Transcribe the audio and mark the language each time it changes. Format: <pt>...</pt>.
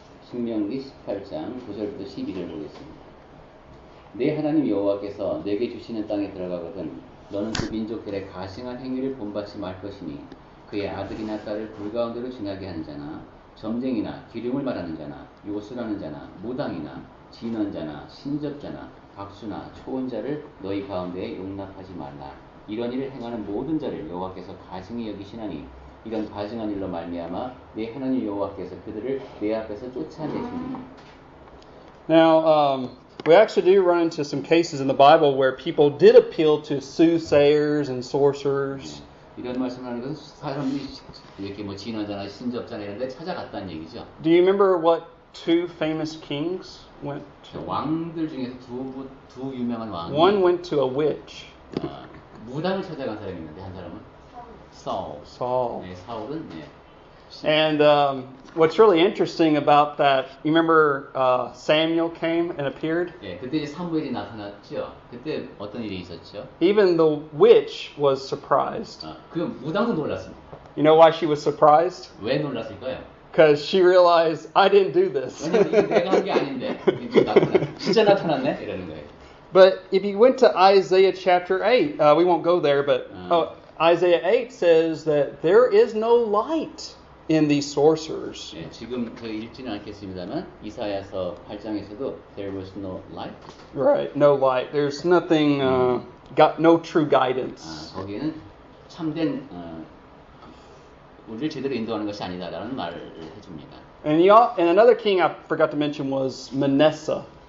<ko>신명기 18장 9절부터 12절 보겠습니다. 내 하나님 여호와께서 내게 주시는 땅에 들어가거든 너는 그 민족들의 가증한 행위를 본받지 말 것이니 그의 아들이나 딸을 불 가운데로 지나게 하는 자나 점쟁이나 기름을 말하는 자나 요술하는 자나 무당이나 진언자나 신접자나 박수나 초혼자를 너희 가운데에 용납하지 말라. 이런 일을 행하는 모든 자를 여호와께서 가증히 여기시나니 이런 가증한 일로 말미암아 내 하나님 여호와께서 그들을 내 앞에서 쫓아내시니.</ko> <en>Now, we actually do run into some cases in the Bible where people did appeal to soothsayers and sorcerers.</en> <ko>이런 말씀을 하는 것은 사람들이 이렇게 뭐 진언자나 신접자나 이런 데 찾아갔다는 얘기죠.</ko> <en>Do you remember what two famous kings went to?</en> <ko>왕들 중에서 두 유명한 왕이</ko> <en>One went to a witch.</en> <ko>무당을 찾아간 사람이 있는데 한 사람은</ko> <en>Saul.</en> <ko>네, 사울은 네.</ko> <en>And what's really interesting about that, you remember Samuel came and appeared?</en> <ko>예, 그때 이제 사무엘이 나타났죠. 그때 어떤 일이 있었죠?</ko> <en>Even the witch was surprised.</en> <ko>그 무당도 놀랐습니다.</ko> <en>You know why she was surprised?</en> <ko>왜 놀랐을까요?</ko> <en>Because she realized, I didn't do this.</en> <ko>왜냐면 이게 내가 한 게 아닌데 진짜 나타났네 이러는 거예요.</ko> <en>But if you went to Isaiah chapter 8, we won't go there, but Isaiah 8 says that there is no light in these sorcerers.</en> <ko>예, 지금 저 읽지는 않겠습니다만 이사야서 8장에서도</ko> <en>there was no light. Right, no light. There's nothing, got no true guidance.</en> <ko>거기에는 참된 우리를 제대로 인도하는 것이 아니다라는 말을 해줍니다.</ko> <en>And another king I forgot to mention was Manasseh.</en>